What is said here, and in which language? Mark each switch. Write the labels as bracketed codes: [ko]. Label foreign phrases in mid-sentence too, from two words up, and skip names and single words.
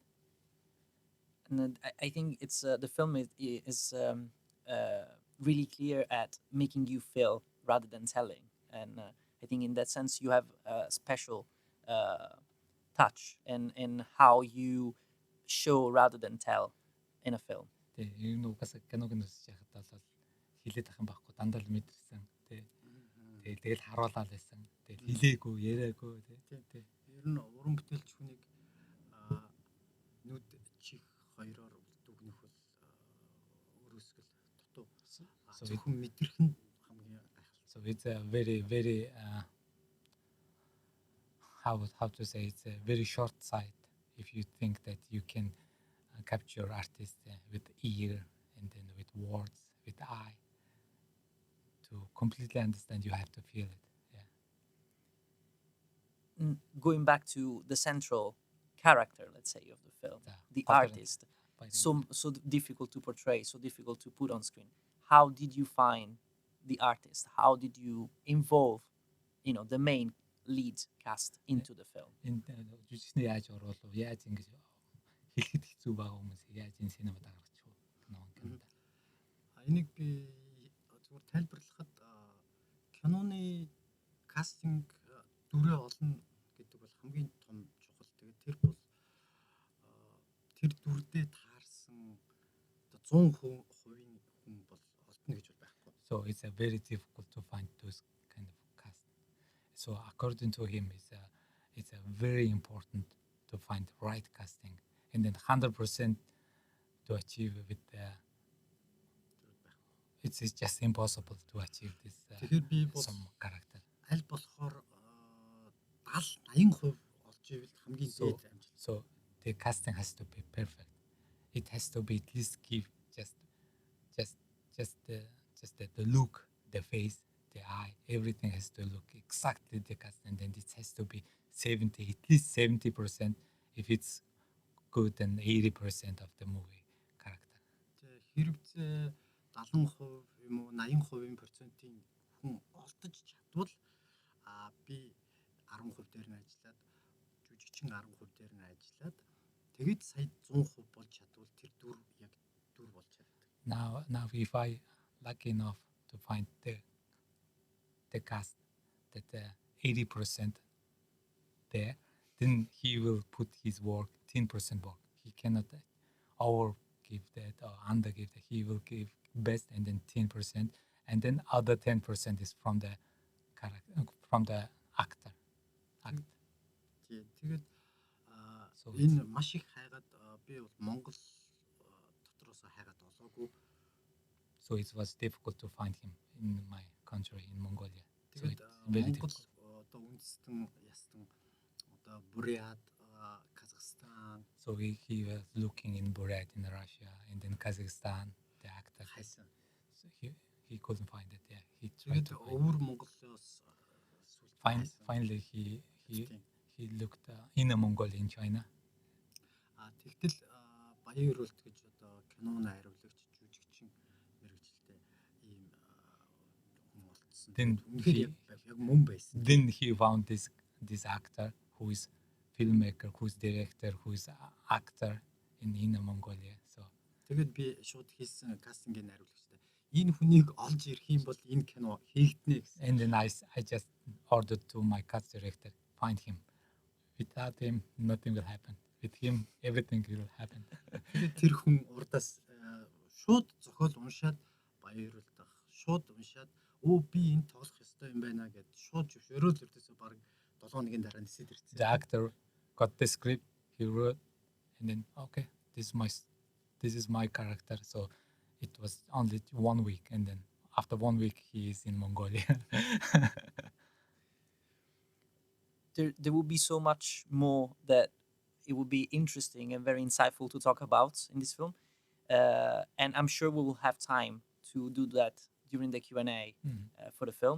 [en] And then I think it's the film is really clear at making you feel rather than telling, and I think in that sense you have a special touch in how you show rather than tell in a film. [mn] Тэг энэ угаас киног нь үзэж байхад бол хилээд ах юм байхгүй дандаа л мэдэрсэн. Тэгэл харуулаад байсан. Тэгэл хилээгүй, яриагүй тий. Ер нь уран бүтээлч хүнийг нүд чих хоёроор дүгнэх бол өөрөөсгөл дутуу. Зөвхөн мэдрэх нь хамгийн гайхалтай. [en] So it's a very very how to say, it's a very short sight if you think that you can capture artists with ear and then with words, with eye. To completely understand, you have to feel it. Yeah. Going back to the central character, let's say, of the film, the artist, so difficult to portray, so difficult to put on screen. How did you find the artist? How did you involve, the main lead cast into the film? [mn] Жүжигчний яаж оруулав? Яаж ингэж хэлэхэд хэцүү байгаа хүмүүс яаж энэ синемад гаргачих вэ? Энийг би зүгээр тайлбарлахад киноны кастинг дүрээ олно гэдэг бол хамгийн том чухал. Тэгээд тэр бол тэр дүрдээ таарсан 100% хүн бол олдно гэж бол байхгүй. [en] So it's a very difficult to find those kind of cast. So according to him, it's a very important to find the right casting, and then 100% to achieve with it's just impossible to achieve this some character. [mn] Аль болохоор 70-80% олж ивэл хамгийн дээд амжилт. [en] So the casting has to be perfect. It has to be at least give just the look, the face, the eye, everything has to look exactly the cast, and then it has to be at least 70%. If it's good, then 80% of the movie character. [mn] Хэрвээ 70% юм уу 80% процентын хүн олдож чадвал би 10% дээр нь ажиллаад жүжигчин 10% дээр нь ажиллаад тэгээд сая 100% болж чадвал тэр дүр яг дүр болж чаддаг. [en] Now if I lucky enough to find the cast that 80% there, then he will put his work 10% work. He cannot overgive that or undergive that. He will give best and then 10%, and then other 10% is from the character, from the actor. [mn] Тэгээд энэ маш их хайгаад би бол Монгол дотроос хайгаад олоогүй. [en] So it was difficult to find him in my country, in Mongolia. [mn] Тэгээд Монгол одоо үндэстэн ястан одоо одоо Бурят, Казахстан [en] So he was looking in Burят in Russia and then Kazakhstan, the actor. [mn] хайсан. [en] So he couldn't find it. Yeah, he tried [mn] Тэгээд [en] to find it. [mn] өвөр Монголоос сүлд хайсан. [en] Finally, he [mn] Тийм. [en] looked in Mongolia in China. [mn] Тэгтэл Баян Өрөөлт гэж одоо киноны хариулагч жүжигчин мэрэгчлээ ийм хүн олцсон. [en] Then [mn] Үнэхээр яг мөн байсан. [en] Then he found this actor who is filmmaker, who is director, who is actor in Inner Mongolia. So [mn] Тэгээд би шууд хийсэн кастингийн хариулагчтай энэ хүнийг олж ирэх юм бол энэ кино хийгднэ гэсэн. [en] and then I just ordered to my cast director, find him. Without him, nothing will happen. With him, everything will happen. [mn] Тэгээд тэр хүн урдаас шууд зохиол уншаад Баян Өрөөлт ах шууд уншаад би энэ тоглох ёстой юм байна гэд шууд зөвшөөрөөл өртөөсөө баг 7 хоногийн дараа нисээд ирсэн. [en] The actor got the script, he wrote, and then okay, this is my character. So it was only 1 week, and then after 1 week, he is in Mongolia. There will be so much more that it will be interesting and very insightful to talk about in this film, and I'm sure we will have time to do that during the Q&A for the film.